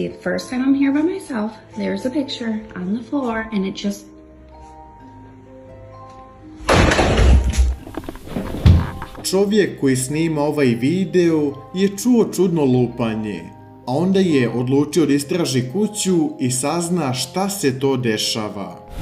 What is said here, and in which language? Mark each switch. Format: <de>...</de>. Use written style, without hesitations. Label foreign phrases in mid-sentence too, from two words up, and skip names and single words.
<en>The first time I'm here by myself, there's a picture on the floor, and it just...</en> <bs>Čovjek koji snima ovaj video je čuo čudno lupanje, a onda je odlučio da istraži kuću i sazna šta se to dešava.</bs>